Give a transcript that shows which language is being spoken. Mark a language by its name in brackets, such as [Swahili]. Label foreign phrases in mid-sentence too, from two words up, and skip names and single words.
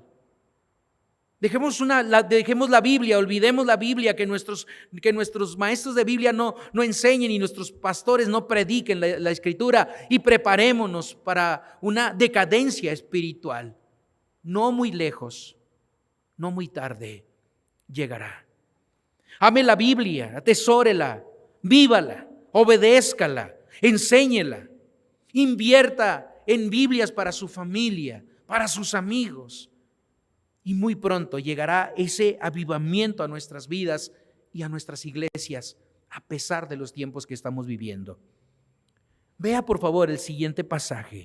[Spanish] Dejemos la Biblia, olvidemos la Biblia, que nuestros maestros de Biblia no enseñen y nuestros pastores no prediquen la Escritura, y preparémonos para una decadencia espiritual. No muy lejos, no muy tarde llegará. Ame la Biblia, atesórela, vívala, obedézcala, enséñela, invierta en Biblias para su familia, para sus amigos. Y muy pronto llegará ese avivamiento a nuestras vidas y a nuestras iglesias, a pesar de los tiempos que estamos viviendo. Vea por favor el siguiente pasaje.